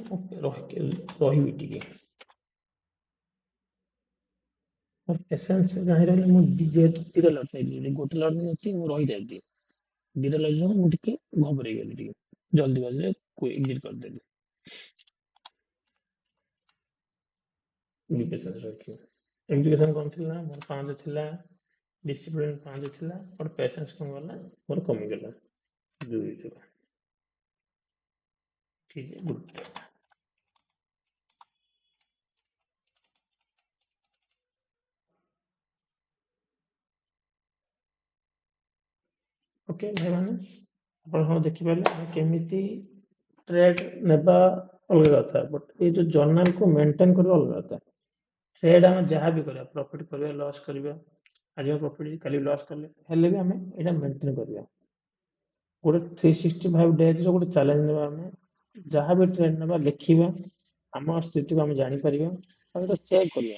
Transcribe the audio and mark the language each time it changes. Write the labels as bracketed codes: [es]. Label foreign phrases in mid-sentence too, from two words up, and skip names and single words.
[or] ରହିବି ଟିକେ, ମୋର ପେସେନ୍ସ ନାହିଁ ରହିଲେ, ମୁଁ ଯେହେତୁ 2ଟା ଲଟ୍ ନେଇଥିଲି, ଗୋଟେ ଲଟ୍ ନେଇଛି ମୁଁ ରହିଯାଇଥିଲି, 2ଟା ଲଟ୍ ଯୋଗୁଁ ମୁଁ ଟିକେ ଘବରେଇଗଲି, ଟିକେ ଜଲ୍ଦିବାଜିରେ ଏକ୍ଜିଟ୍ କରିଦେଲି। ପେସେନ୍ସ ରଖିବ। ଏକ୍ଜିକ୍ୟୁସନ କଣ ଥିଲା? ମୋର 5 ଥିଲା, ଡିସିପ୍ଲିନ 5 ଥିଲା, [en] but patience [or] କଣ ଗଲା? ମୋର କମିଗଲା 2 ଥିଲା। [hi] ठीक है, गुड। ओके भाई मैंने [or] ଆପଣ ହଁ ଦେଖିପାରିଲେ ଆମେ କେମିତି ଟ୍ରେଡ୍ ନେବା ଅଲଗା କଥା, [hi] ବଟ୍ ଏଇ ଯୋଉ ଜର୍ନାଲକୁ ମେଣ୍ଟେନ୍ କରିବା ଅଲଗା କଥା। [or] ଟ୍ରେଡ୍ ଆମେ ଯାହା ବି କରିବା, ପ୍ରଫିଟ୍ କରିବା, ଲସ୍ କରିବା, ଆଜି ଆମେ ପ୍ରଫିଟ୍ କାଲି ଲସ୍ କଲେ ହେଲେ ବି ଆମେ ଏଇଟା ମେଣ୍ଟେନ୍ କରିବା। ଗୋଟେ 365 ଡେଜ୍ର ଗୋଟେ ଚ୍ୟାଲେଞ୍ଜ ନେବା, ଆମେ ଯାହା ବି ଟ୍ରେଡ୍ ନେବା ଲେଖିବା, ଆମ ସ୍ଥିତିକୁ ଆମେ ଜାଣିପାରିବା, ଆଉ ଏଇଟା ସେଭ୍ କରିବା।